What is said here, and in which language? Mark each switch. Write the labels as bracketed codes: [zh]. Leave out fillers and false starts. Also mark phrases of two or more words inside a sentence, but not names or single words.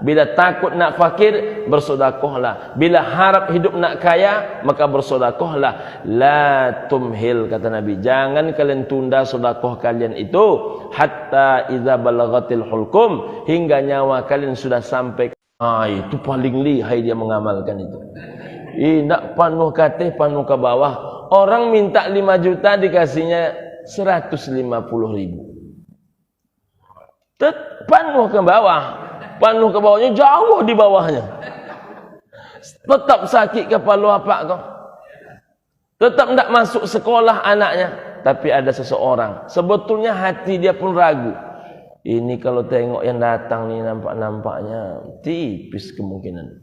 [id] Bila takut nak fakir, bersedekahlah. Bila harap hidup nak kaya, maka bersedekahlah. [ar] لا تمهل, [id] kata Nabi, jangan kalian tunda sedekah kalian itu [ar] حتى إذا بلغت الحلقوم, [id] hingga nyawa kalian sudah sampai. Itu paling lihai dia mengamalkan itu. [min] Nak panuh katih, panuh ke bawah. [id] Orang minta 5 juta dikasihnya 150.000. [min] Panuh ke bawah. [id] Panuh ke bawahnya jauh di bawahnya. Tetap sakit kepala apa kau. Tetap tidak masuk sekolah anaknya. Tapi ada seseorang, sebetulnya hati dia pun ragu. Ini kalau tengok yang datang ni nampak-nampaknya tipis kemungkinan.